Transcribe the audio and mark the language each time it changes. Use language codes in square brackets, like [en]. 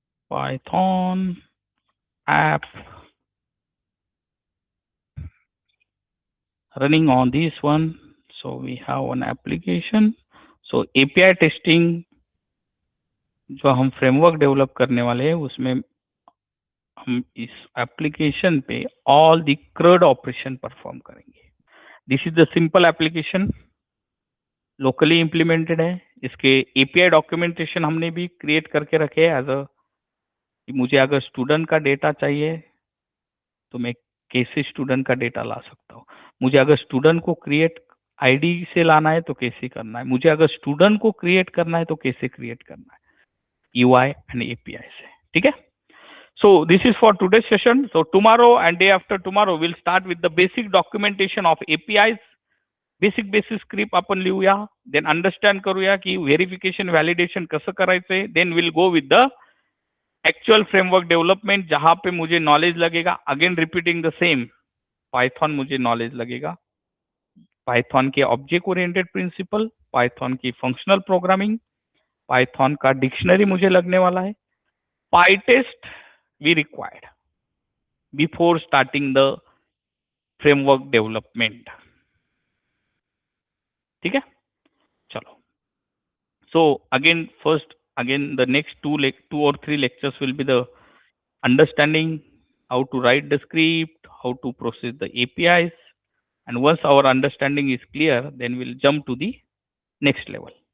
[en] Python app running on this one. So we have one application. So API testing [hi] जो हम framework develop करने वाले हैं उसमें हम इस एप्लीकेशन पे all the CRUD operation perform करेंगे। [en] This is the simple application, locally implemented है। [hi] इसके API डॉक्यूमेंटेशन हमने भी क्रिएट करके रखे हैं एज अ, मुझे अगर स्टूडेंट का डेटा चाहिए तो मैं कैसे स्टूडेंट का डेटा ला सकता हूँ, मुझे अगर स्टूडेंट को क्रिएट आईडी से लाना है तो कैसे करना है, मुझे अगर स्टूडेंट को क्रिएट करना है तो कैसे क्रिएट करना है, UI and API से। ठीक है? [en] So this is for today's session. So tomorrow and day after tomorrow we'll start with the basic documentation of APIs. [mr] Basic script आपण लिहूया, देन अंडरस्टँड करूया की व्हेरिफिकेशन व्हॅलिडेशन कसं करायचंय। [en] then will go with the actual framework development [hi] जहां पे मुझे knowledge लगेगा। [en] again repeating the same, [hi] Python मुझे नॉलेज लगेगा, पाइथन के ऑब्जेक्ट ओरिएंटेड प्रिंसिपल, पाइथन की फंक्शनल प्रोग्रामिंग, पाइथन का डिक्शनरी मुझे लगने वाला है, [en] Pytest we required before starting the framework development. [hi] ठीक है, चलो। [en] So again, the next two or three lectures will be the understanding how to write the script, how to process the APIs, and once our understanding is clear, then we'll jump to the next level.